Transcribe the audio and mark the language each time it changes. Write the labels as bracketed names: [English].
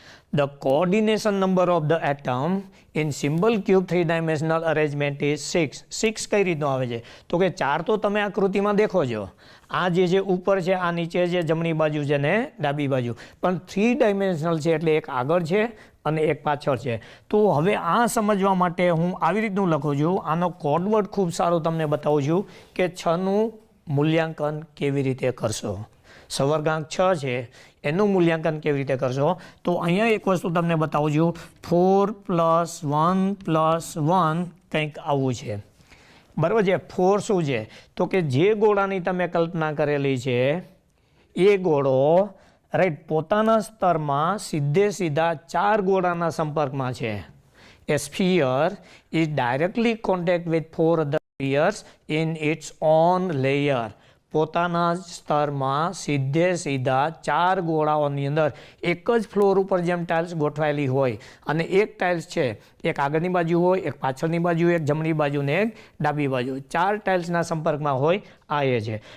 [English] The coordination number of the atom in symbol cube 3-dimensional arrangement is 6. [Gujarati] 6 કઈ રીતનો આવે છે તો કે 4 તો તમે આકૃતિમાં દેખો છો, આ જે ઉપર છે, આ નીચે છે, જમણી બાજુ છે ને ડાબી બાજુ, પણ 3 ડાયમેન્શનલ છે એટલે એક આગળ છે અને એક પાછળ છે. તો હવે આ સમજવા માટે હું આવી રીતનું લખું છું. આનો કોડવર્ડ ખૂબ સારો તમને બતાવું છું કે 6નું મૂલ્યાંકન કેવી રીતે કરશો? સવર્ગાંક 6 છે એનું મૂલ્યાંકન કેવી રીતે કરશો? તો અહીંયા એક વસ્તુ તમને બતાવું છું, 4 + 1 + 1 કંઈક આવું છે, બરાબર છે. 4 શું છે? તો કે જે ગોળાની તમે કલ્પના કરેલી છે એ ગોળો રાઈટ પોતાના સ્તરમાં સીધા 4 ગોળાના સંપર્કમાં છે. [English] A sphere is directly contact with 4 other spheres in its own layer. [Gujarati] પોતાના સ્તરમાં સીધા 4 ગોળાઓની અંદર એક જ ફ્લોર ઉપર જેમ ટાઇલ્સ ગોઠવાયેલી હોય અને એક ટાઇલ્સ છે એક આગળની બાજુ હોય, એક પાછળની બાજુ, એક જમણી બાજુ ને એક ડાબી બાજુ, 4 ટાઇલ્સના સંપર્કમાં હોય, આ એ છે.